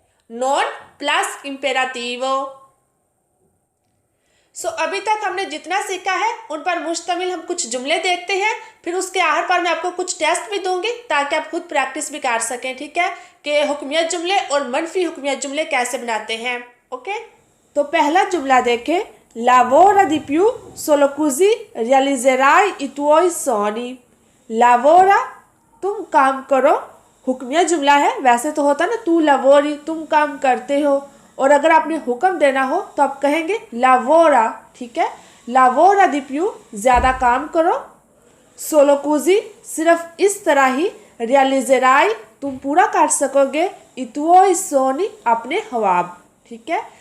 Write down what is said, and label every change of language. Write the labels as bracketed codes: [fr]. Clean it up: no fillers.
[hi] Non plus इम्पेराटिवो। अभी तक हमने जितना सीखा है उन पर मुश्तमिल हम कुछ जुमले देखते हैं, फिर उसके आखिर पर मैं आपको कुछ टेस्ट भी दूंगी ताकि आप खुद प्रैक्टिस भी कर सकें, ठीक है, कि हुक्मियत जुमले और मनफी हुक्मियत जुमले कैसे बनाते हैं। ओके, तो पहला जुमला देखें, [it] lavora di più solo così realizzerai i tuoi sogni। [hi] lavora तुम काम करो, हुक्मिया जुमला है, वैसे तो होता ना तू लवोरी, तुम काम करते हो, और अगर आपने हुक्म देना हो तो आप कहेंगे लावोरा, ठीक है। [it] लावोरा दी प्यू [hi] ज़्यादा काम करो, सोलो कुजी सिर्फ इस तरह ही, रियलिजेराई तुम पूरा कर सकोगे, इतुओ सोनी अपने हवाब, ठीक है।